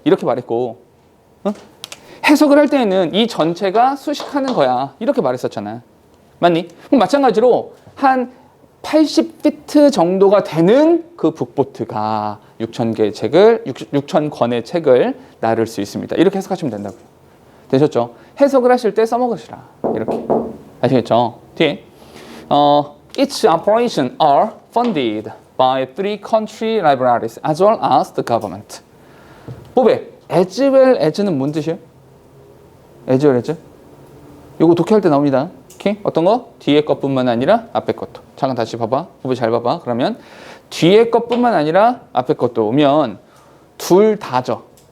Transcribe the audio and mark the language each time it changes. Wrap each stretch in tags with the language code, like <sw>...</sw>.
<ko>이렇게 말했고 해석을 할 때에는 이 전체가 수식하는 거야. 이렇게 말했었잖아. 맞니? 그럼 마찬가지로 한 80피트 정도가 되는 그 북보트가 6,000개의 책을 6,000권의 책을 나를 수 있습니다. 이렇게 해석하시면 된다고요. 되셨죠? 해석을 하실 때 써먹으시라. 이렇게. 아시겠죠? 뒤에</ko> <en>Its operation are funded by 3 country libraries as well as the government.</en> <ko>보배, as well as는 뭔 뜻이에요?</ko> <en>as well as?</en> <ko>요거 독해할 때 나옵니다. 오케이? 어떤 거? 뒤에 것뿐만 아니라 앞에 것도. 잠깐 다시 봐봐. 보배 잘 봐봐. 그러면 뒤에 것뿐만 아니라 앞에 것도 오면 둘 다죠.</ko>